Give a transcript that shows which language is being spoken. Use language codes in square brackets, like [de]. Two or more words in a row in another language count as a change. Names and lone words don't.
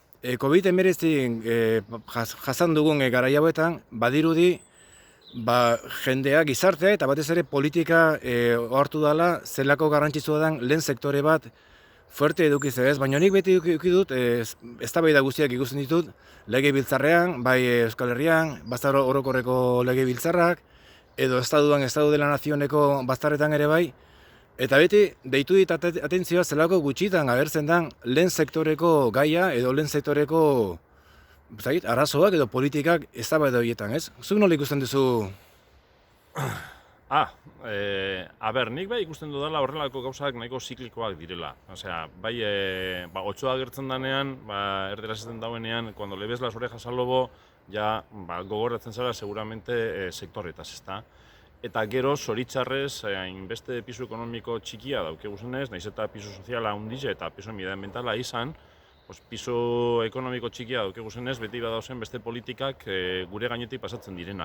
[eu] COVID-19 jasan dugun garai hauetan, badirudi jendea, gizartea eta batez ere politika ohartu dela zelako garrantzitsua den lehen sektore bat fuerte edukiz ez, baina nik beti eduki dut, eztabaida guztiak ikusten ditut, legebiltzarrean, bai Euskal Herrian, Batzar Orokorreko legebiltzarrak, edo Estatu de la Nazioneko baztarretan ere bai, eta beti deitu dit atentzioa zelako gutxitan agertzen den lehen sektoreko gaia edo lehen sektoreko arazoak edo politikak eztabaida horietan, ez? Zuk nola ikusten duzu? Nik bai ikusten dudala horrelako gauzak nahiko ziklikoak direla. Osea, bai, otsoa agertzen danean, erderaz ezen dauenean, [es] cuando le ves las orejas al lobo, [eu] ja, gogoratzen zara seguramente sektoretaz, ezta? Eta gero, zoritxarrez, hainbeste pisu ekonomiko txikia daukeguzenez, nahiz eta pisu soziala handize eta pisu medioambientala izan, pisu ekonomiko txikia daukeguzenez, beti badauzen beste politikak gure gainetik pasatzen direnak.